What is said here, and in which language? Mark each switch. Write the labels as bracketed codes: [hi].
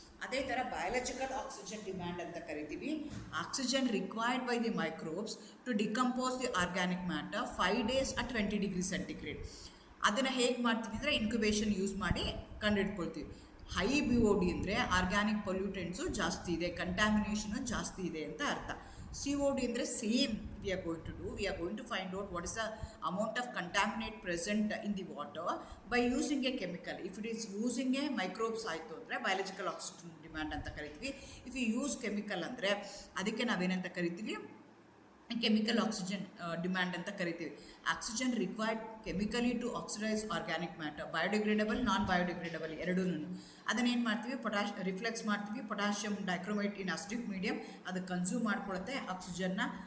[kn] ಅದೇ ಥರ biological oxygen demand ಅಂತ ಕರಿತೀವಿ. [en] Oxygen required by the microbes to decompose the organic matter 5 days at 20 degrees centigrade. [kn] ಅದನ್ನು ಹೇಗೆ ಮಾಡ್ತೀವಿ ಅಂದರೆ ಇನ್ಕ್ಯುಬೇಷನ್ ಯೂಸ್ ಮಾಡಿ ಕಂಡುಹಿಡ್ಕೊಳ್ತೀವಿ. ಹೈ BOD ಅಂದರೆ ಆರ್ಗ್ಯಾನಿಕ್ ಪೊಲ್ಯೂಟೆಂಟ್ಸು ಜಾಸ್ತಿ ಇದೆ, ಕಂಟ್ಯಾಮಿನೇಷನು ಜಾಸ್ತಿ ಇದೆ ಅಂತ ಅರ್ಥ. [en] COD [kn] ಅಂದರೆ [en] Same we are going to find out what is the amount of contaminant present in the water by using a chemical. If it is using a microbes [kn] ಆಯಿತು ಅಂದರೆ [en] biological oxygen demand [kn] ಅಂತ ಕರಿತೀವಿ. [en] If you use chemical [kn] ಅಂದರೆ ಅದಕ್ಕೆ ನಾವೇನಂತ ಕರಿತೀವಿ, chemical oxygen demand ಅಂತ ಕರಿತೀವಿ. [en] oxygen required chemically to oxidise organic matter, biodegradable, non biodegradable [kn] ಎರಡೂ. ಅದನ್ನೇನು ಮಾಡ್ತೀವಿ, ರಿಫ್ಲೆಕ್ಸ್ ಮಾಡ್ತೀವಿ. ಪೊಟ್ಯಾಷಿಯಮ್ ಡೈಕ್ರೋಮೇಟ್ [en] in acidic medium [kn] ಅದು ಕನ್ಸ್ಯೂಮ್ ಮಾಡ್ಕೊಳುತ್ತೆ ಆಕ್ಸಿಜನ್ನ.